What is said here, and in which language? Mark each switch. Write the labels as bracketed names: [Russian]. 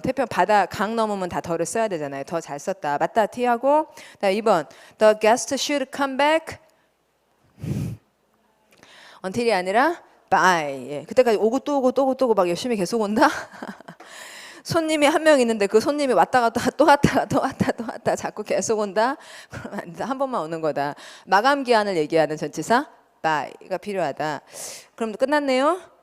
[Korean] 태평 바다 강 넘으면 다 더를 써야 되잖아요. 더 잘 썼다. 맞다. T하고. 자, 2번. [English] The guest should come back until [Korean] 이 아니라 [English] by. [Korean] 예. 그때까지 오고 또 오고 막 열심히 계속 온다. 손님이 한 명 있는데 그 손님이 왔다가 또 왔다 자꾸 계속 온다. 그러면 안 돼. 한 번만 오는 거다. 마감 기한을 얘기하는 전치사 by가 필요하다. 그럼 끝났네요.